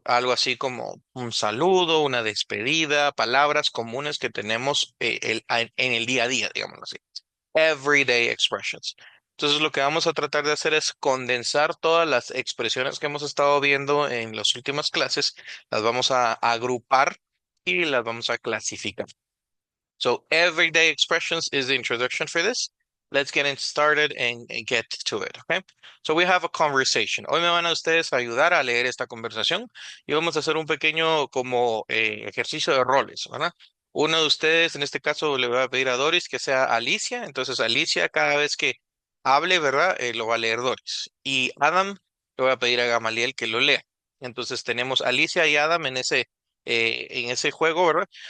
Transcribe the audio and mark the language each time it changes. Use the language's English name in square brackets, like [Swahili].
[Spanish] Algo así como un saludo, una despedida, palabras comunes que tenemos en el día a día, digámoslo así. [English] Everyday expressions. [Spanish] Entonces, lo que vamos a tratar de hacer es condensar todas las expresiones que hemos estado viendo en las últimas clases, las vamos a agrupar y las vamos a clasificar. [English] So everyday expressions is the introduction for this. Let's get it started and get to it, okay? So we have a conversation. [Spanish] Hoy me van a ustedes ayudar a leer esta conversación y vamos a hacer un pequeño como ejercicio de roles, ¿verdad? Uno de ustedes, en este caso, le voy a pedir a Doris que sea Alicia. Entonces, Alicia, cada vez que hable, ¿verdad? Lo va a leer Doris. Y Adam, le voy a pedir a Gamaliel que lo lea. Entonces, tenemos Alicia y Adam en ese juego, ¿verdad?